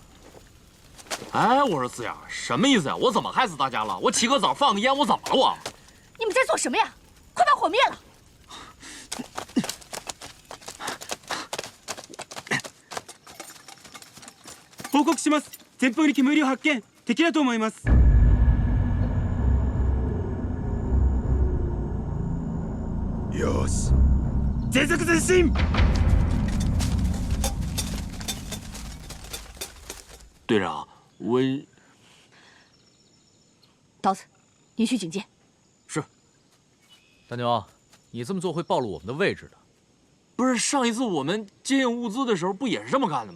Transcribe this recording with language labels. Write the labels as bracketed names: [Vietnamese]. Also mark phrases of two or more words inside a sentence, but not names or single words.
[Chinese] 哎，我说四眼，什么意思呀？我怎么害死大家了？我起个澡放个烟，我怎么了我？你们在做什么呀？快把火灭了！ [Japanese] 報告します。前方に煙を発見。敵だと思います。よし。全速前進。 [Chinese] 队长，我刀子，你去警戒。是。大牛，你这么做会暴露我们的位置的。不是上一次我们接应物资的时候，不也是这么干的吗？